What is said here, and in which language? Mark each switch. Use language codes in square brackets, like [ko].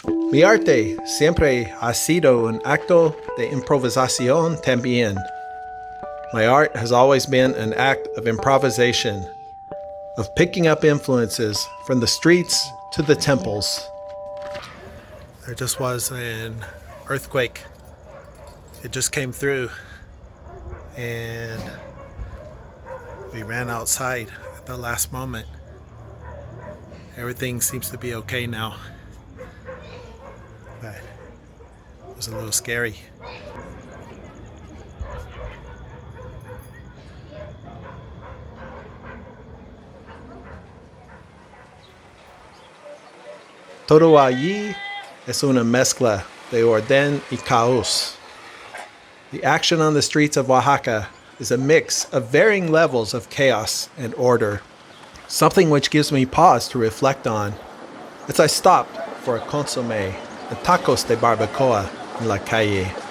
[es] Mi arte siempre ha sido un acto de improvisación también. [en] My art has always been an act of improvisation, of picking up influences from the streets to the temples. There just was an earthquake. It just came through, and we ran outside at the last moment. Everything seems to be okay now, but it was a little scary. [es] Todo allí es una mezcla de orden y caos. [en] The action on the streets of Oaxaca is a mix of varying levels of chaos and order, something which gives me pause to reflect on as I stopped for a consomé and tacos de barbacoa in [es] la calle.